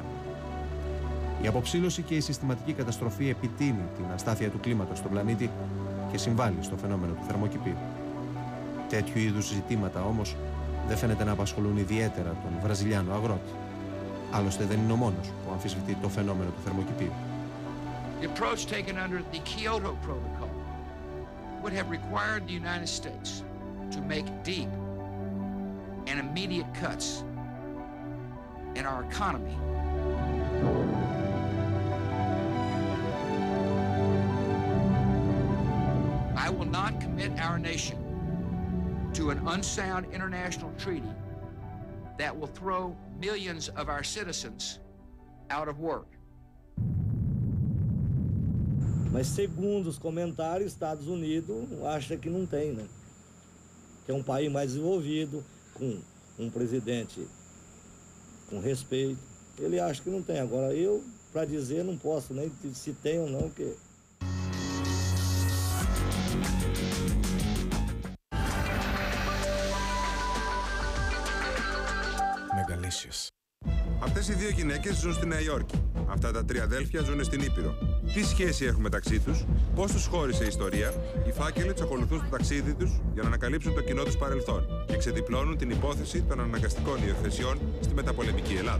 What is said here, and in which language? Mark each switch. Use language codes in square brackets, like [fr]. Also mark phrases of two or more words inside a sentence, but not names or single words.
[el] Η αποψήλωση και η συστηματική καταστροφή επιτείνει την αστάθεια του κλίματος στον πλανήτη και συμβάλλει στο φαινόμενο του θερμοκηπίου. Τέτοιου είδους ζητήματα όμως δεν φαίνεται να απασχολούν ιδιαίτερα τον Βραζιλιάνο αγρότη. Άλλωστε δεν είναι ο μόνος που αμφισβητεί το φαινόμενο του θερμοκηπίου. [en] The approach taken under the Kyoto Protocol would have required the United States to make deep and immediate cuts in our economy. I will not commit our nation to an unsound international treaty that will throw millions of our citizens out of work. [pt] Mas segundo os comentários, Estados Unidos acha que não tem, né? Que é um país mais desenvolvido, com um presidente com respeito. Ele acha que não tem. Agora eu, para dizer, não posso nem se tem ou não, porque... Μεγαλύσσες. [el] Αυτές οι δύο γυναίκες ζουν στη Νέα Υόρκη. Αυτά τα τρία αδέλφια ζουν στην Ήπειρο. Τι σχέση έχουν μεταξύ τους, πώς τους χώρισε η ιστορία, οι φάκελοι τους ακολουθούν στο ταξίδι τους για να ανακαλύψουν το κοινό τους παρελθόν και ξεδιπλώνουν την υπόθεση των αναγκαστικών υιοθεσιών στη μεταπολεμική Ελλάδα.